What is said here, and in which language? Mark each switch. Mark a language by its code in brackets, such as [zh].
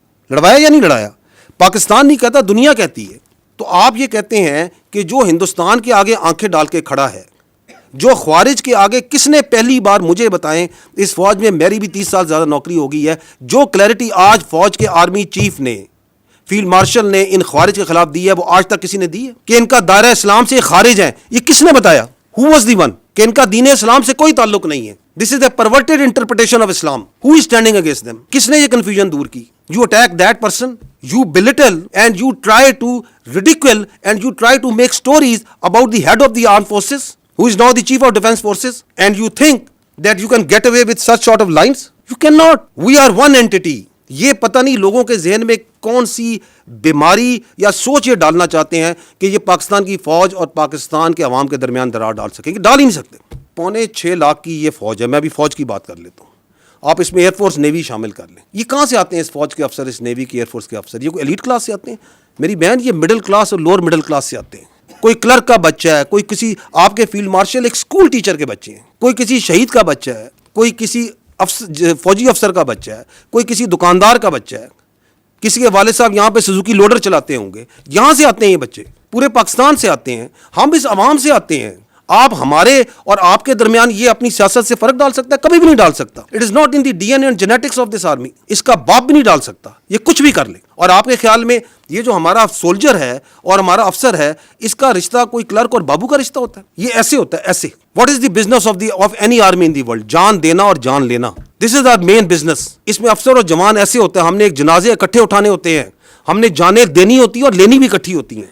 [ur] لڑوایا یا نہیں لڑایا؟ پاکستان نہیں کہتا, دنیا کہتی ہے. تو آپ یہ کہتے ہیں کہ جو ہندوستان کے آگے آنکھیں ڈال کے کھڑا ہے, جو خوارج کے آگے, کس نے پہلی بار مجھے بتائیں, اس فوج میں میری بھی 30 سال زیادہ نوکری ہو گئی ہے, جو کلیئرٹی آج فوج کے آرمی چیف نے, فیلڈ مارشل نے ان خوارج کے خلاف دی ہے, وہ آج تک کسی نے دی ہے کہ ان کا دائرہ اسلام سے خارج ہیں؟ یہ کس نے بتایا؟ [en] who was the one [ur] کہ ان کا دین اسلام سے کوئی تعلق نہیں ہے. [en] This is a perverted interpretation of Islam. Who is standing against them? [ur] کس نے یہ کنفیوژن دور کی؟ [en] You attack that person, you belittle and you try to ridicule and you try to make stories about the head of the armed forces who is now the chief of defense forces, and you think that you can get away with such sort of lines. You cannot. We are one entity. [ur] یہ پتہ نہیں لوگوں کے ذہن میں کون سی بیماری یا سوچ یہ ڈالنا چاہتے ہیں کہ یہ پاکستان کی فوج اور پاکستان کے عوام کے درمیان درار ڈال سکیں گے. ڈال ہی نہیں سکتے. 6.25 لاکھ کی یہ فوج ہے. میں بھی فوج کی بات کر لیتا ہوں, آپ اس میں ایئر فورس نیوی شامل کر لیں. یہ کہاں سے آتے ہیں اس فوج کے افسر, اس نیوی کی ایئر فورس کے افسر؟ یہ کوئی ایلیٹ کلاس سے آتے ہیں میری بہن؟ یہ مڈل کلاس اور لوور مڈل کلاس سے آتے ہیں. کوئی کلرک کا بچہ ہے, کوئی کسی آپ کے فیلڈ مارشل ایک اسکول ٹیچر کے بچے ہیں, کوئی کسی شہید کا بچہ ہے, کوئی کسی فوجی افسر کا بچہ ہے, کوئی کسی دکاندار کا بچہ ہے, کسی کے والد صاحب یہاں پہ سوزوکی لوڈر چلاتے ہوں گے. یہاں سے آتے ہیں یہ بچے, پورے پاکستان سے آتے ہیں. ہم اس عوام سے آتے ہیں. آپ ہمارے اور آپ کے درمیان یہ اپنی سیاست سے فرق ڈال سکتا ہے؟ کبھی بھی نہیں ڈال سکتا. [en] It is not in the D N A and genetics of this army. [ur] اس کا باپ بھی نہیں ڈال سکتا. یہ کچھ بھی کر لے. اور آپ کے خیال میں یہ جو ہمارا سولجر ہے اور ہمارا افسر ہے, اس کا رشتہ کوئی کلرک اور بابو کا رشتہ ہوتا ہے؟ یہ ایسے ہوتا ہے, ایسے. [en] What is the business of any army in the world? [ur] جان دینا اور جان لینا. [en] This is our main business. [ur] اس میں افسر اور جوان ایسے ہوتا ہے, ہم نے ایک جنازے اکٹھے اٹھانے ہوتے ہیں, ہم نے جانیں دینی ہوتی ہے اور لینی بھی اکٹھی ہوتی ہیں.